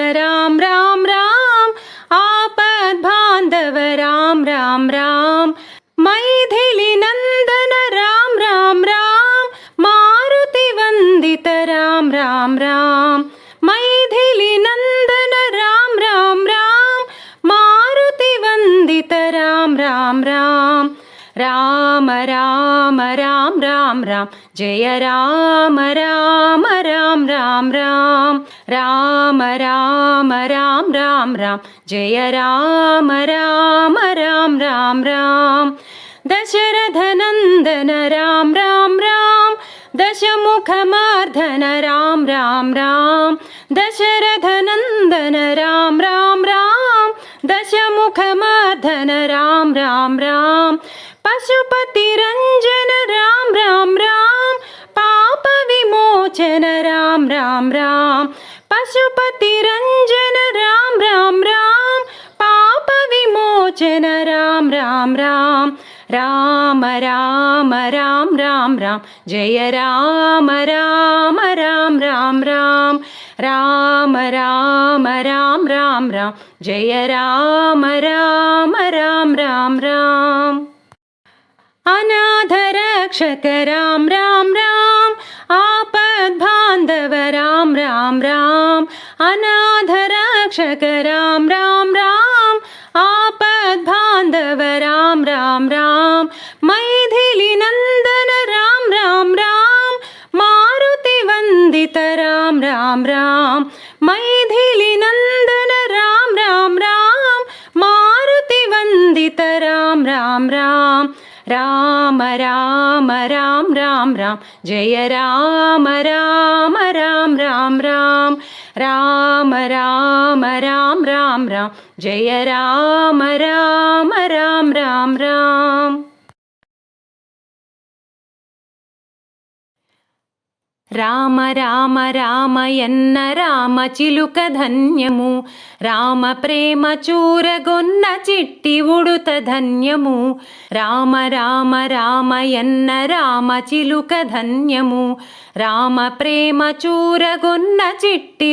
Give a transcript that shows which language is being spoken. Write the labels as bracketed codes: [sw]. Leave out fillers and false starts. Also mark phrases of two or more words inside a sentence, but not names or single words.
[sa] राम राम राम आपद्बान्धव राम राम राम मैथिली नंदन राम राम राम मारुति वंदित राम राम राम मैथिली नंदन राम राम राम मारुति वंदित राम राम राम రామ రామ రామ రామ రామ జయ రామ రామ రామ రామ రామ రామ రామ రామ రామ రామ జయ రామ రామ రామ రామ రామ దశరథ నందన రామ రామ రామ దశముఖమర్దన రామ రామ రామ దశరథ నందన రామ రామ రామ దశముఖమర్దన రామ రామ రామ పశుపతి రంజన రామ రామ రామ పాప విమోచన రామ రామ రామ పశుపతి రంజన రామ రామ రామ పాప విమోచన రామ రామ రామ రామ రామ రామ రామ రామ జయ రామ రామ రామ రామ రామ రామ రామ రామ రామ రామ జయ రామ రామ రామ రామ రామ అనాథ రక్షక రామ రామ రామ ఆపద్బాంధవ రామ రామ రామ అనాథ రక్షక రామ రామ రామ ఆపద్బాంధవ రామ రామ రామ మైథిలి నందన రామ రామ రామ మారుతి వందిత రామ రామ రామ మైథిలి నందన రామ రామ రామ మారుతి వందిత రామ రామ రామ రామ రామ రామ రామ రామ జయ రామ రామ రామ రామ రామ రామ రామ రామ రామ రామ జయ రామ రామ రామ రామ రామ [te] రామ రామ రామయన్న రామ చిలుక ధన్యము రామ ప్రేమ చూరగొన్న చిట్టి ఉడుత ధన్యము రామ రామ రామయన్న రామ చిలుక ధన్యము రామ ప్రేమ చూరగొన్న చిట్టి